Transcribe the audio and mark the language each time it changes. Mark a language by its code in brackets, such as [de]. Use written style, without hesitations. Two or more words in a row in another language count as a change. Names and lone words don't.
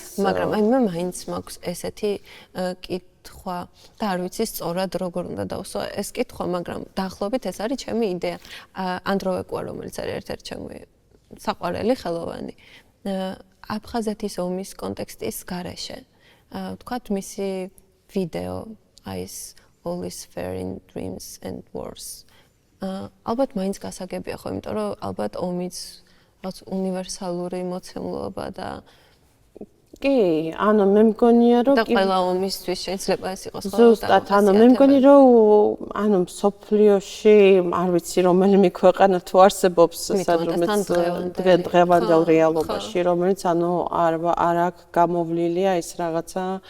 [ka] მაგრამ აი მე მაინც მაქვს ესეთი კითხვა და არ ვიცი სწორად როგორ უნდა დავსვა ეს კითხვა მაგრამ დაახლოებით ეს არის ჩემი იდეა ანდროვეკუა რომელიც არის ერთ-ერთი ჩემი საყვარელი ხელოვანი აფხაზეთის ომის კონტექსტის გარეშე ვთქვათ მისი ვიდეო ის [en] all is fair in dreams and wars [ka] ალბათ მაინც გასაგებია ხო იმიტომ რომ ალბათ ომიც რაც უნივერსალური მოცემულობა და კი ანუ მე მგონია რომ და ყველა ომისთვის შეიძლება ეს იყოს ხო ზუსტად ანუ მე მგონი რომ ანუ სოფლიოში არ ვიცი რომელიმე ქვეყანა თუ არსებობს სადრომეც დღევანდელ რეალობაში რომელიც ანუ არ აქვს გამოვლილია ეს რაღაცა